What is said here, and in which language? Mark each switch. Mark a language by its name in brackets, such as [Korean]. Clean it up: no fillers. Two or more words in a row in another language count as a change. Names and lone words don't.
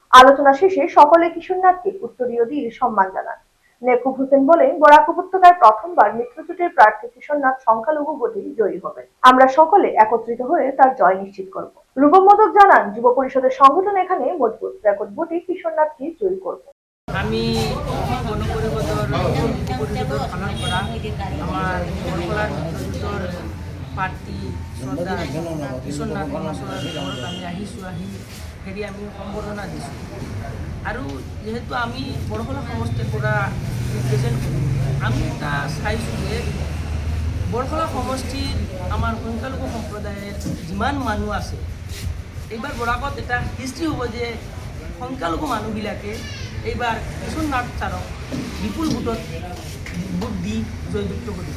[Bangla] আলোচনা শেষে সকলে কিশোরনাথকে উত্তরীয় দিয়ে সম্মান জানান। নেকুব হোসেন বলেন, বরাক উপত্যকায় প্রথমবার মিত্রজোটের প্রার্থী কিশোরনাথ সংখ্যালঘু ভোটে জয়ী হবেন। আমরা সকলে একত্রিত হয়ে তার জয় নিশ্চিত করব। রূপম মোদক জানান, যুব পরিষদের সংগঠন এখানে মজবুত, রেকর্ড ভোটে কিশোরনাথকে জয়ী করব। [Assamese] আমি গণপরিষদৰ পালন কৰা আমাৰ বৰখলাৰ মিত্ৰজোঁটৰ প্ৰাৰ্থী শ্ৰদ্ধা কিশোৰনাথ মহাশয়ৰ ঘৰত আমি আহিছোঁ। হেৰি আমি সম্বৰ্ধনা দিছোঁ আৰু যিহেতু আমি বৰখলা সমষ্টিৰ পৰা ৰিপ্ৰেজেণ্ট কৰোঁ, আমি এটা চাইছোঁ যে বৰখলা সমষ্টিৰ আমাৰ সংখ্যালঘু সম্প্ৰদায়ৰ যিমান মানুহ আছে, এইবাৰ বৰাকত এটা হিষ্ট্ৰী হ'ব যে সংখ্যালঘু মানুহবিলাকে এইবাৰ কিশোৰনাথ ছাৰক বিপুল ভোটত ভোট দি জয়যুক্ত কৰিব।